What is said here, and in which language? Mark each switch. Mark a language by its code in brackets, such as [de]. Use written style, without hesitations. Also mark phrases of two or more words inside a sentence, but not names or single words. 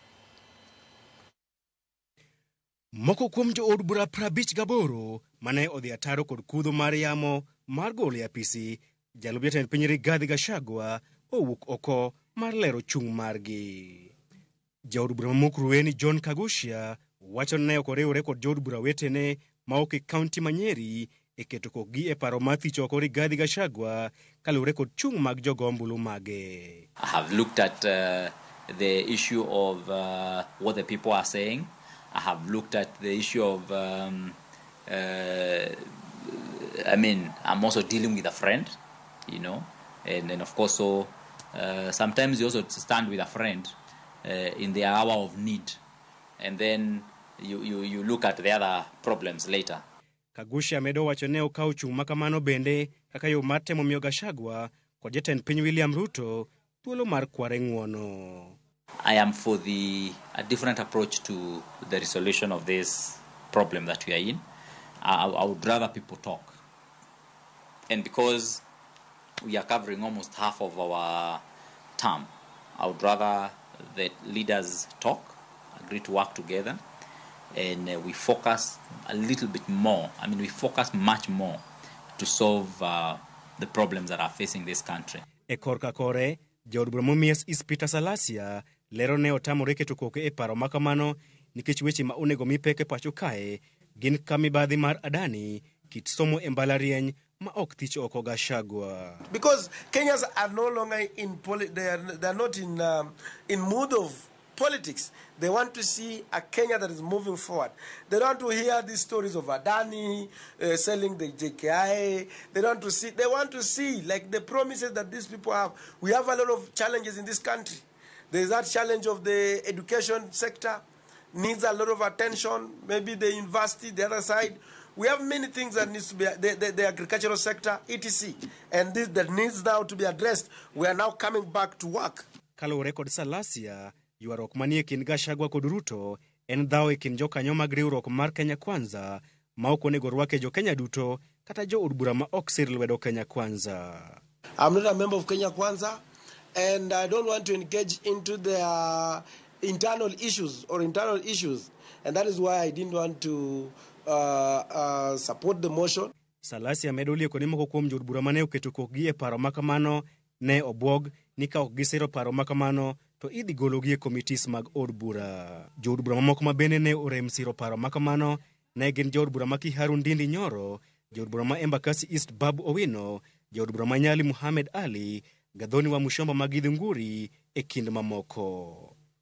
[luo] Moko kuom jood bura 58 mane odhi ataro kod kudho mar yamo mar golo e apisi jalup jatend piny Rigathi Gachagua owuok oko mar lero chung' margi. Jaod bura ma Mukurweini John Kagushia wacho ne ok oriwore kod jood bura wetene ma ok e kaunti ma Nyeri e keto kokgi e paro mar thicho oko Rigathi Gachagua kaluwore kod chung' mag jogo ombulu mage. [en] I have looked at the issue of what the people are saying. I have looked at the issue of I'm also dealing with a friend, you know, and then of course so sometimes you also stand with a friend in the hour of need, and then you look at the other problems later. [luo] Kagusha medo wacho ne okaw chung' makamano bende kaka yo mar temo miyo Gachagua kod jatend piny William Ruto thuolo mar kware ng'uono. [en] I am for a different approach to the resolution of this problem that we are in. I would rather people talk. And because we are covering almost half of our term, I would rather that leaders talk, agree to work together, and we focus a little bit more. I mean, we focus much more to solve the problems that are facing this country. [luo] E korka kore, Jaod Bura Mumias is Peter Salasia lero ne otamore keto koke e paro makamano nikech weche ma onego mi peke pacho kae gin kamibadhi mar Adani kit somo e mbalariany ma ok thich oko Gachagua. [en] Because Kenyans are no longer they are not in mood of politics. They want to see a Kenya that is moving forward. They don't want to hear these stories of Adani selling the JKI. They want to see like the promises that these people have. We have a lot of challenges in this country. There is that challenge of the education sector, needs a lot of attention. Maybe the university, the other side. We have many things that needs to be the agricultural sector, etc. And this that needs now to be addressed. We are now coming back to work. [luo] Kalore kod Salasia, yuarok manie kin Gachagua kod Ruto en dhaw e kin jokanyo mag riwruok mar Kenya Kwanza ma ok onego rwake jo Kenya duto kata jo od bura ma ok sir lwedo Kenya Kwanza. [en] I'm not a member of Kenya Kwanza, and I don't want to engage into their internal issues, and that is why I didn't want to support the motion. [luo] Salasia medo lieko ni moko kuom jod bura mane oketo kokgi e paro makamano ne obwog ni ka ok gisiro paro makamano to idhi gologi e committees mag od bura. Jod bura mamoko ma bende ne orem siro paro makamano ne gin jod bura ma Kiharu Ndindi Nyoro, jod bura ma Embakasi East Babu Owino, jod bura ma Nyali Muhammad Ali, Gadhoni wa Mushomba ma Githunguri e kind mamoko.